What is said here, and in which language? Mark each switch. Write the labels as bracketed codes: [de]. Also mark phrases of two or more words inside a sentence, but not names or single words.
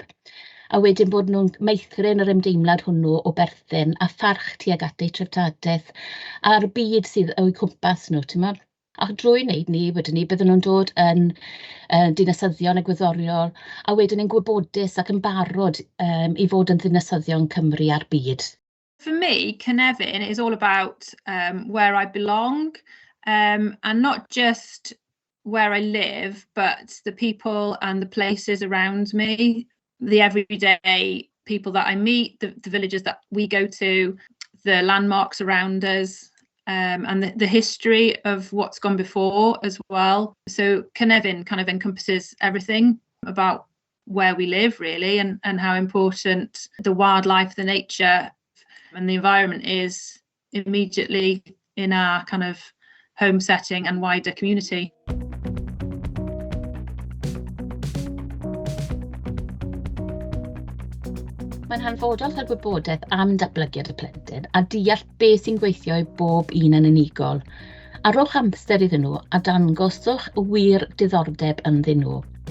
[cy] A wedyn bod nhw'n meithrin yr ymdeimlad hwnnw o berthyn a pharch tuag at eu treftadaeth a'r byd sydd o'i cwmpas nhw. A drwy wneud ni, wedyn ni, bydden nhw'n dod yn dinasyddion egwyddoriol, a wedyn ni'n gwybodus ac yn barod i fod yn dinasyddion Cymru a'r byd. [en] For me, Cynefin is all about where I belong, and not just where I live, but the people and the places around me, the everyday people that I meet, the villages that we go to, the landmarks around us, and the history of what's gone before as well. So Cynefin kind of encompasses everything about where we live, really, and how important the wildlife, the nature and the environment is immediately in our kind of home setting and wider community. [cy] Mae'n hanfodol cael gwybodaeth am datblygiad y plentyn a deall beth sy'n gweithio i bob un yn unigol. A rhowch amser iddyn nhw a dangoswch y wir diddordeb ynddyn nhw.